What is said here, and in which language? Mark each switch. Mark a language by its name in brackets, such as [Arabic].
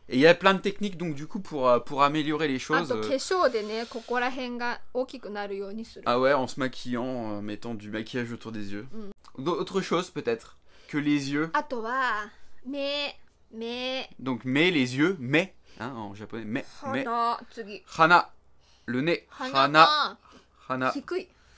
[French] Et il y a plein de techniques donc du coup pour améliorer les choses. [Japanese] あと化粧でね、ここら辺が大きくなるようにする。 [French] Ah ouais, en se maquillant, en mettant du maquillage autour des yeux. D'autres choses peut-être que les yeux. [Japanese] あとは目。 [French] Donc mais les yeux, mais hein, en japonais, mais. [Japanese] 鼻、次。 [French] Hana, le nez. [Japanese] 鼻。 Hana. 低い。